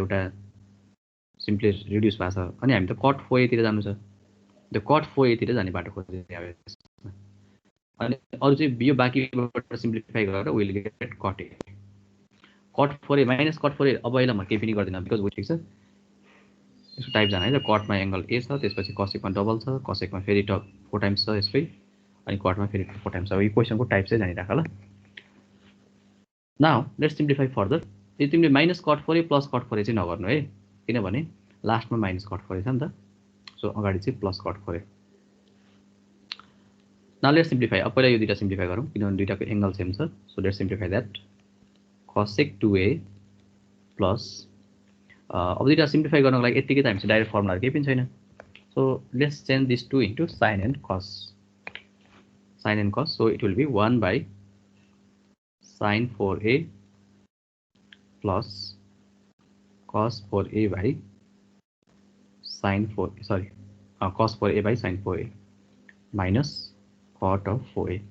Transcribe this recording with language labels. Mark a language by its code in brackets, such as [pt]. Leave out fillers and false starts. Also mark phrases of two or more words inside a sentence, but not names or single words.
[ne] एउटा [en] simply reduce [ne] भएको छ अनि हामी त cot 4a तिर जानु छ त्यो cot 4a तिर जाने बाटो खोज्दै आयो अनि अरु चाहिँ यो बाँकीबाट सिम्प्लिफाई गरेर [en] will get cot a cot 4a minus cot 4a [ne] अब अहिले म केही पनि गर्दिन बिकज वो ठीक छ यसको टाइप जाने है cot मा एंगल a छ त्यसपछि cosec मा डबल छ cosec मा फेरि 4 टाइम्स छ यसकै अनि cot मा फेरि 4 टाइम्स छ अब यो क्वेशनको टाइप चाहिँ जानि राख ल [en] now let's simplify further [ne] यो तिमीले माइनस कट 4a प्लस कट 4a चाहिँ नगर्नु है, किनभने लास्टमा माइनस कट 4a छ नि त, सो अगाडि चाहिँ प्लस कट 4a। [en] now let's simplify. [ne] अब पहिला यो दुईटा सिम्प्लिफाई गरौँ किनभने दुईटाको एंगल सेम छ, [en] so let's simplify that. cosec 2a [ne] प्लस अब दुईटा सिम्प्लिफाई गर्नको लागि यतिकै त हामीसँग डाइरेक्ट फर्मुलाहरु केही पनि छैन, [en] so let's change this 2 into sin and cos, so it will be 1 by sin 4a plus cos 4a by sin 4, sorry, cos 4a by sin 4a minus cot of 4a.